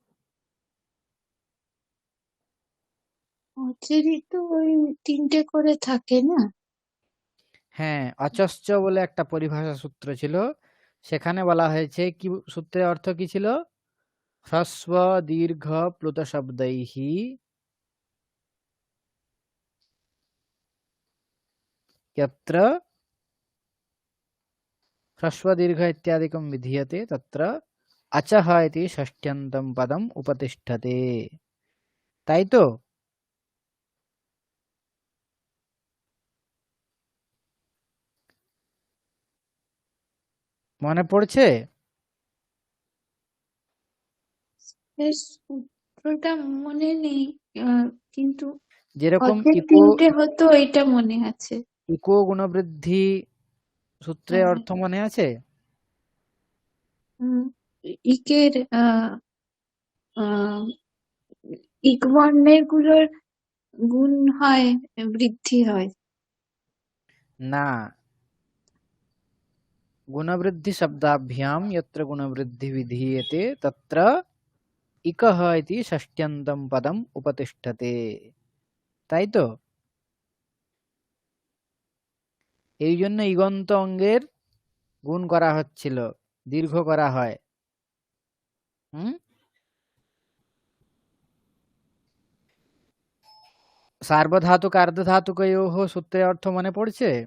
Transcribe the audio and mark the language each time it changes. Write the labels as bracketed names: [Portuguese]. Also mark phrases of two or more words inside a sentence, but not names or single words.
[Bangla] অচেরই তো ওই তিনটে করে থাকে না। হ্যাঁ, অচশ্চ বলে একটা পরিভাষা সূত্র ছিল, সেখানে বলা হয়েছে কি, সূত্রের অর্থ কি ছিল? [Sanskrit] হ্রস্ব দীর্ঘ প্লুত শব্दैः यत्र ह्रस्व दीर्घ इत्यादिकं विधीयते तत्र अचः इति षष्ट्यन्तं पदम् उपतिष्ठते, [Bangla] তাই তো? মনে পড়ছে? এর সূত্রটা মনে নেই, কিন্তু যেরকম অচের ইকো তিনটে হতো এটা মনে আছে। ইকো গুণবৃদ্ধি সূত্রের হ্যাঁ, অর্থ মনে আছে? উম, ইকের আহ ইক বর্ণের গুলোর গুণ হয়, বৃদ্ধি হয়। না, [Sanskrit] गुणवृद्धि शब्दाभ्यां यत्र गुणवृद्धि विधीयते तत्र इकः इति षष्ट्यन्तं पदम् उपतिष्ठते, [Bangla] তাই তো? এই জন্য ইগন্ত অঙ্গের গুণ করা হচ্ছিল, দীর্ঘ করা হয়। হুম, সার্বধাতুক আর্ধধাতুকয়োः সূত্রের অর্থ মনে পড়ছে?